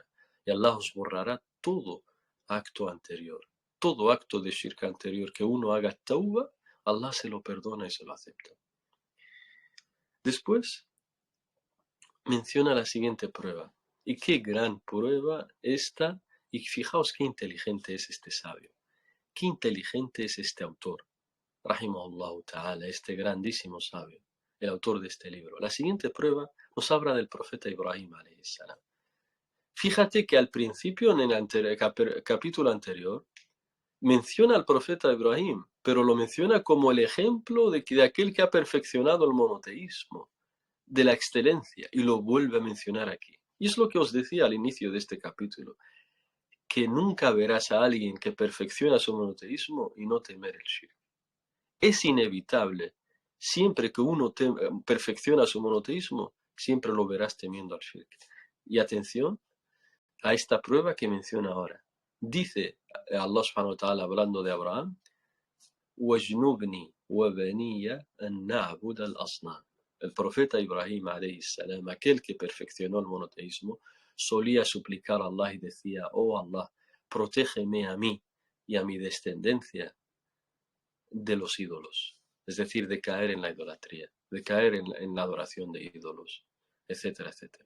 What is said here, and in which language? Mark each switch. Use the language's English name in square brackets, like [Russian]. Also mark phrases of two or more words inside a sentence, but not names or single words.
[Spanish] Y Allah os borrará todo acto anterior, todo acto de shirk anterior que uno haga tauba, Allah se lo perdona y se lo acepta. Después menciona la siguiente prueba. Y qué gran prueba esta, y fijaos qué inteligente es este sabio, qué inteligente es este autor, [Arabic] رحمه الله تعالى, [Spanish] este grandísimo sabio, el autor de este libro. La siguiente prueba nos habla del profeta Ibrahim [Arabic] عليه السلام. [Spanish] Fíjate que al principio, en el capítulo anterior, menciona al profeta Ibrahim, pero lo menciona como el ejemplo de aquel que ha perfeccionado el monoteísmo, de la excelencia, y lo vuelve a mencionar aquí. Y es lo que os decía al inicio de este capítulo, que nunca verás a alguien que perfecciona su monoteísmo y no temer el shirk. Es inevitable, siempre que uno perfecciona su monoteísmo, siempre lo verás temiendo al shirk. Y atención a esta prueba que menciona ahora. Dice Allah [Arabic] سبحانه وتعالى, [Spanish] hablando de Abraham: [Arabic] وَاجْنُبْنِي وَبَنِيَّ أَن نَعْبُدَ الْأَصْنَامَ. [Spanish] El profeta Ibrahim [Arabic] عليه السلام, [Spanish] aquel que perfeccionó el monoteísmo, solía suplicar a Allah y decía: oh Allah, protégeme a mí y a mi descendencia de los ídolos, es decir, de caer en la idolatría, de caer en la adoración de ídolos, etcétera, etcétera.